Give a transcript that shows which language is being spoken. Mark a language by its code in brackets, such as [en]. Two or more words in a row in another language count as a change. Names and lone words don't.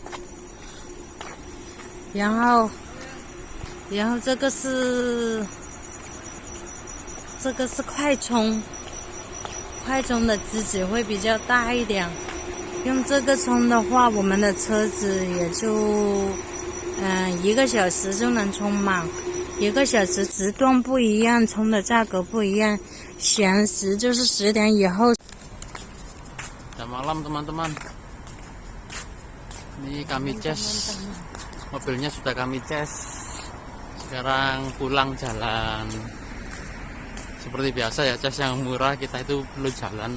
[zh] 然后这个是快充，快充的机子会比较大一点。用这个充的话，我们的车子也就1个小时就能充满。1个小时时段不一样，充的价格不一样。闲时就是10点以后。 [id] Udah malam teman-teman. Ini kami cas, mobilnya sudah kami cas. Sekarang pulang jalan. Seperti biasa ya, cas yang murah kita itu perlu jalan.